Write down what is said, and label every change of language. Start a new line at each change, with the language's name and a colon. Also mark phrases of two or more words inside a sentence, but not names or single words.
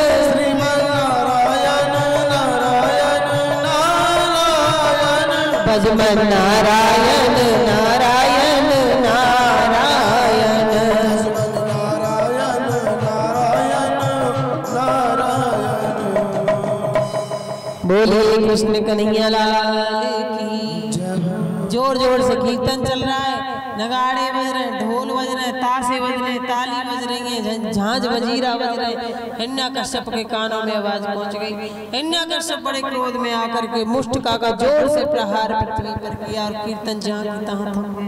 Hindi: श्रीमन नारायण नारायण नारायण भजमन नारायण नारायण नारायण भजमन नारायण नारायण नारायण बोले कृष्ण कन्हैया लाल की जोर जोर से कीर्तन चल रहा है, नगाड़े बज रहे हैं, ढोल बज रहे हैं, ताशे बज रहे हैं, ताली बज रही है, झांझ वजीरा बज रहे हैं। हिरण्यकश्यप के कानों में आवाज पहुंच गई। हिरण्यकश्यप बड़े क्रोध में आकर के मुष्टिका का जोर से प्रहार पृथ्वी पर किया और कीर्तन जहां की तहां थम गया।